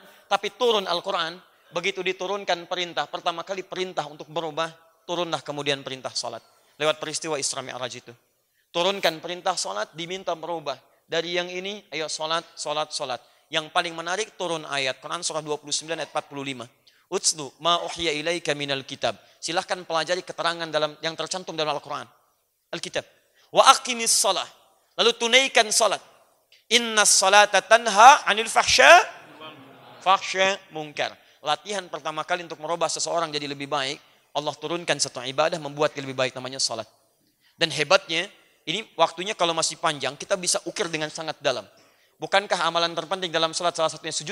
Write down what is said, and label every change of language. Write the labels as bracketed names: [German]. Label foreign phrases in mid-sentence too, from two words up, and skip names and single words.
[Indonesian] Tapi turun Al-Quran, begitu diturunkan perintah, pertama kali perintah untuk berubah, turunlah kemudian perintah salat. Lewat peristiwa Isra Mi'raj itu. Turunkan perintah salat, diminta berubah. Dari yang ini, ayo salat, salat, salat. Yang paling menarik turun ayat, Quran surah 29 ayat 45. [Arabic] Utslu ma uhya ilaika minal kitab. [Indonesian] Silahkan pelajari keterangan dalam yang tercantum dalam Al-Quran. Alkitab. [Arabic] Wa aqimis salah. [Indonesian] Lalu tunaikan salat. [Arabic] Innas salata tanha anil fahsya munkar. [Indonesian] Latihan pertama kali untuk merubah seseorang jadi lebih baik, Allah turunkan satu ibadah membuat lebih baik, namanya salat. Dan hebatnya, ini waktunya kalau masih panjang, kita bisa ukir dengan sangat dalam. Bukankah amalan terpenting dalam salat salah satunya sujud?